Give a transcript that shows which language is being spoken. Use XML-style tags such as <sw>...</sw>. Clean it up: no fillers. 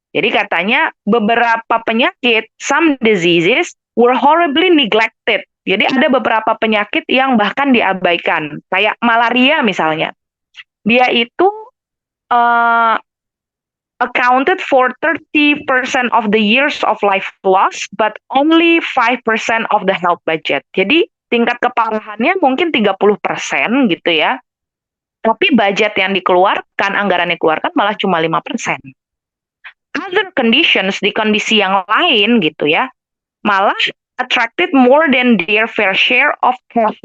<id>Jadi katanya beberapa penyakit,</id> <en>some diseases were horribly neglected.</en> <id>Jadi ada beberapa penyakit yang bahkan diabaikan, kayak malaria misalnya. Dia itu</id> <en>accounted for 30% of the years of life loss, but only 5% of the health budget.</en> <id>Jadi tingkat keparahannya mungkin 30% gitu ya. Tapi budget yang dikeluarkan, anggaran yang dikeluarkan malah cuma 5%.</id> <en>Other conditions,</en> <id>di kondisi yang lain gitu ya,</id> <en>malah attracted more than their fair share of cost.</en>